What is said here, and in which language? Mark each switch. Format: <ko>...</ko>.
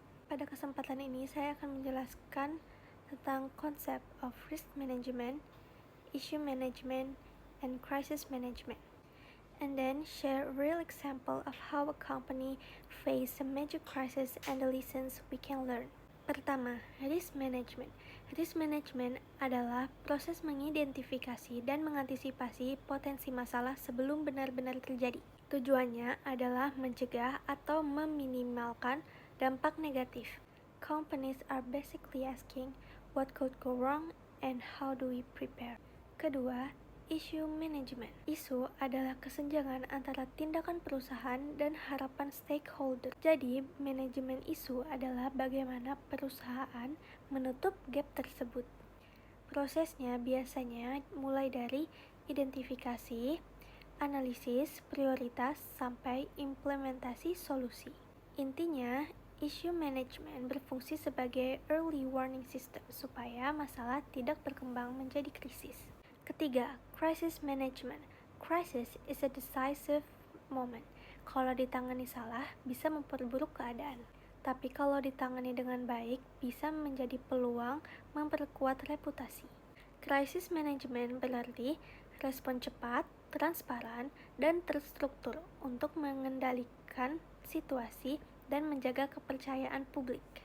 <id>Pada kesempatan ini saya akan menjelaskan tentang konsep</id> <en>of risk management, issue management, and crisis management, and then share a real example of how a company face a major crisis and the lessons we can learn.</en> <id>Pertama, risk management. Risk management adalah proses mengidentifikasi dan mengantisipasi potensi masalah sebelum benar-benar terjadi. Tujuannya adalah mencegah atau meminimalkan dampak negatif.</id> <en>Companies are basically asking what could go wrong and how do we prepare.</en> <id>Kedua, issue management. Isu adalah kesenjangan antara tindakan perusahaan dan harapan stakeholder. Jadi, manajemen isu adalah bagaimana perusahaan menutup gap tersebut. Prosesnya biasanya mulai dari identifikasi, analisis, prioritas, sampai implementasi solusi. Intinya, issue management berfungsi sebagai early warning system supaya masalah tidak berkembang menjadi krisis. Ketiga, crisis management.</id> <en>Crisis is a decisive moment.</en> <id>Kalau ditangani salah, bisa memperburuk keadaan. Tapi kalau ditangani dengan baik, bisa menjadi peluang memperkuat reputasi. Crisis management berarti respon cepat, transparan, dan terstruktur untuk mengendalikan situasi dan menjaga kepercayaan publik.</id>